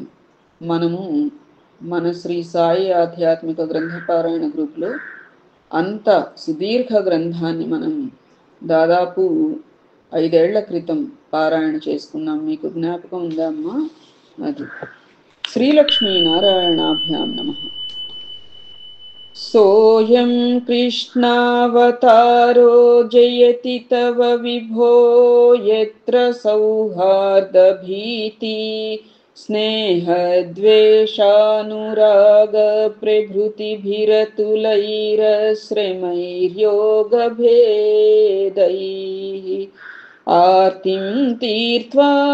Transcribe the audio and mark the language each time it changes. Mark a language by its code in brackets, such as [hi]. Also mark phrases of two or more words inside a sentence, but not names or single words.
[te] మనము మన శ్రీ సాయి ఆధ్యాత్మిక గ్రంథపారాయణ గ్రూప్లో అంత సుదీర్ఘ గ్రంథాన్ని మనం దాదాపు 5 ఏళ్ల క్రితం పారాయణ చేసుకున్నాం. మీకు జ్ఞాపకం ఉందా అమ్మా? అది [sa] శ్రీలక్ష్మీ నారాయణాభ్యాం నమః. सोऽयं कृष्णावतारो जयति तव विभो यत्र सौहार्दभीति स्नेहद्वेषानुरागप्रभृतिभिरतुलैरश्रमैर्योगभेदैः आर्तिं तीर्त्वा